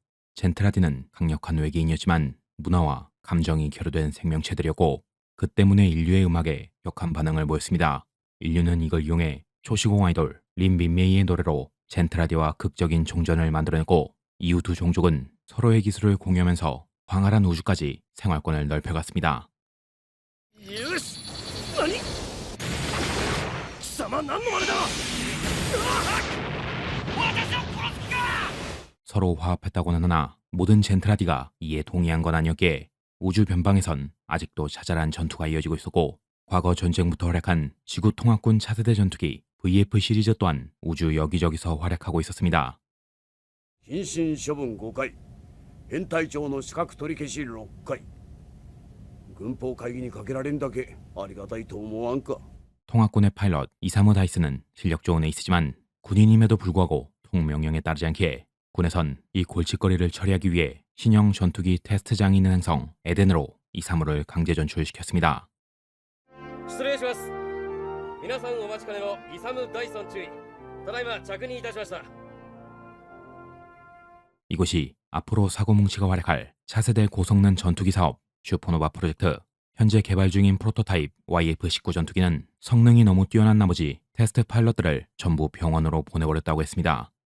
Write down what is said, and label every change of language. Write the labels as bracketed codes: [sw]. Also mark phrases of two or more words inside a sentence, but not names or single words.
[ko] 젠트라디는 강력한 외계인이었지만 문화와 감정이 결여된 생명체들이었고 그 때문에 인류의 음악에 격한 반응을 보였습니다. 인류는 이걸 이용해 초시공 아이돌 린 민메이의 노래로 젠트라디와 극적인 종전을 만들어냈고 이후 두 종족은 서로의 기술을 공유하면서 광활한 우주까지 생활권을 넓혀갔습니다. [ja] よし何貴様何の真似だ私を殺す気か [ko] 서로 화합했다고는 하나 모든 젠트라디가 이에 동의한 건 아니었기에 우주 변방에선 아직도 자잘한 전투가 이어지고 있었고 과거 전쟁부터 활약한 지구 통합군 차세대 전투기 VF 시리즈 또한 우주 여기저기서 활약하고 있었습니다. [ja] 謹慎処分5回編隊長の資格取り消し6回軍法会議にかけられんだけありがたいと思わんか [ko] 통합군의 파일럿 이사무 다이스는 실력 좋은 에이스지만 군인임에도 불구하고 통명령에 따르지 않기에 군에선 이 골칫거리를 처리하기 위해 신형 전투기 테스트장이 있는 행성 에덴으로 이사무를 강제 전출시켰습니다. [ja] 失礼します。皆さんお待ちかねのイサム・ダイソン注意。ただいま着任いたしました。 [ko] 이곳이 앞으로 사고뭉치가 활약할 차세대 고성능 전투기 사업 슈퍼노바 프로젝트. 현재 개발 중인 프로토타입 YF-19 전투기는 성능이 너무 뛰어난 나머지 테스트 파일럿들을 전부 병원으로 보내버렸다고 했습니다.